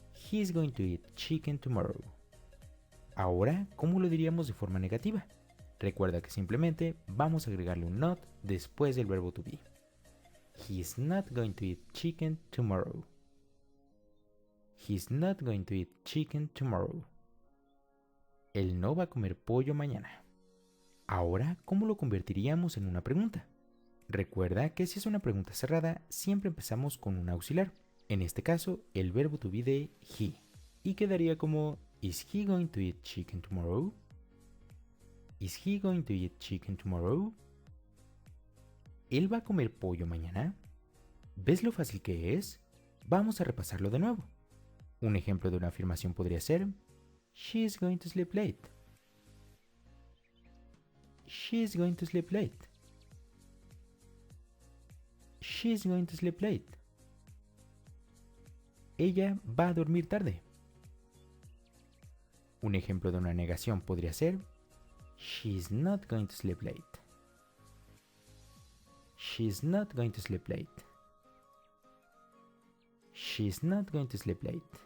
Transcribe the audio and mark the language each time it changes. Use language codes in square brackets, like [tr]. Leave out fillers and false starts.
[en] He's going to eat chicken tomorrow. [es] Ahora, ¿cómo lo diríamos de forma negativa? Recuerda que simplemente vamos a agregarle un not después del verbo to be. [en] He's not going to eat chicken tomorrow. He's not going to eat chicken tomorrow. [es] Él no va a comer pollo mañana. [en] Ahora, [es] ¿cómo lo convertiríamos en una pregunta? Recuerda que si es una pregunta cerrada, siempre empezamos con un auxiliar. En este caso, el verbo to be de he. Y quedaría como, [en] ¿Is he going to eat chicken tomorrow? ¿Is he going to eat chicken tomorrow? [es] ¿Él va a comer pollo mañana? ¿Ves lo fácil que es? Vamos a repasarlo de nuevo. Un ejemplo de una afirmación podría ser, [en] She is going to sleep late. She is going to sleep late. She is going to sleep late. [es] Ella va a dormir tarde. Un ejemplo de una negación podría ser, [en] She's not going to sleep late. She's not going to sleep late. She's not going to sleep late.